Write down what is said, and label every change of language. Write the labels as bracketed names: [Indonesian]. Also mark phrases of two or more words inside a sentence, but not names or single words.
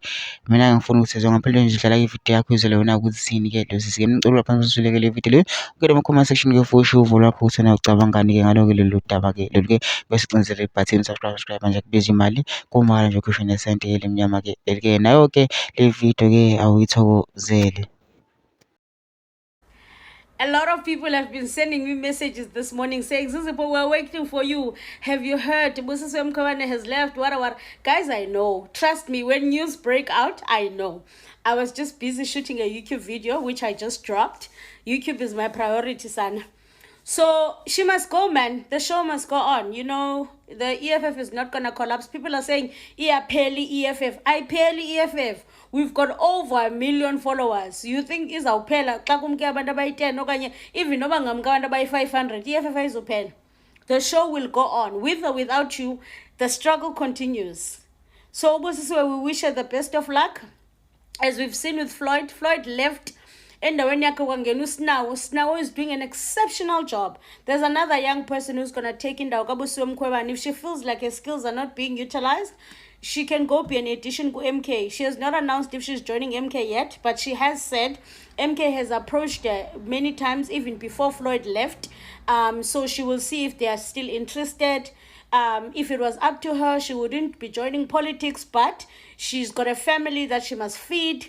[Zulu] Mina-ke ngifuna ukuthi zongaphela nje dlala ividiyo yakho izwele wena ukuthi sini-ke lo sisi-ke. Ngicela lapha sizwele-ke le video le ungene ema-comment section-ke futhi uvo lapho ukuthi wena ucabangani-ke ngalo-ke lolu daba-ke lolu-ke bese ucindezela ibhathini subscribe manje akubizi imali, kumahhala nje ukhishwe nesenti elimnyama-ke leli-ke nayo-ke le video-ke awuyithokozele. [English] A lot of people have been sending me messages this morning saying, Zizwele, we're waiting for you. Have you heard? Umkhonto has left. What? Guys, I know. Trust me, when news break out, I know. I was just busy shooting a YouTube video, which I just dropped. YouTube is my priority, son. So she must go, man. The show must go on. You know, the EFF is not going to collapse. People are saying, yeah, barely EFF. I barely EFF. We've got over 1 million followers. You think [Xhosa] izawuphela xa kumke abantu abayi-10 okanye even noba ngamke abantu abayi-500 EFF ayizuphela? [English] The show will go on. With or without you, the struggle continues. So Ubusisiwe, we wish her the best of luck. As we've seen with Floyd left [Xhosa] endaweni yakhe kwangena uSnawo. [English] Snawo is doing an exceptional job. There's another young person who's going to take [Xhosa] indawo kaBusiwe [English] Mkhwebane, and if she feels like her skills are not being utilized, she can go be an addition to MK. She has not announced if she's joining MK yet, but she has said MK has approached her many times, even before Floyd left. So she will see if they are still interested. If it was up to her, she wouldn't be joining politics, but she's got a family that she must feed.